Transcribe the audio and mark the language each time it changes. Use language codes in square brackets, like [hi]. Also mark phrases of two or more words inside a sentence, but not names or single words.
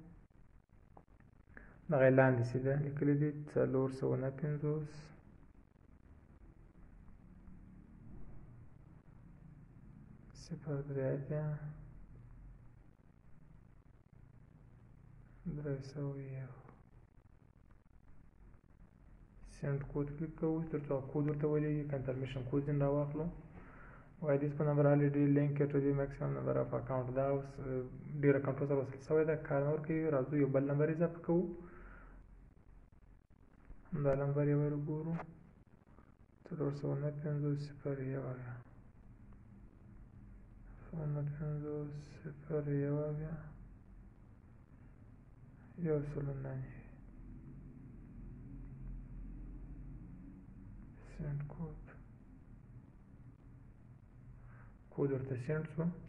[ps] دغه یې لاندې سیده لیکلي دي 459 0 [en] send code [ps] کلیک کوو تر څو کود ورته ولیږي. [en] confirmation code [ps] ځین راواخلو. [en] Why this phone number already linked to the maximum number of account. [ps] دا اوس ډېر اکاونټونو سره وصل شوی ده کار نه ورکوي. راځو یو بل نمبر اضافه کوو. دا نمبر یې ورګورو 459 0 [en] send code [ps] ورته سند شو.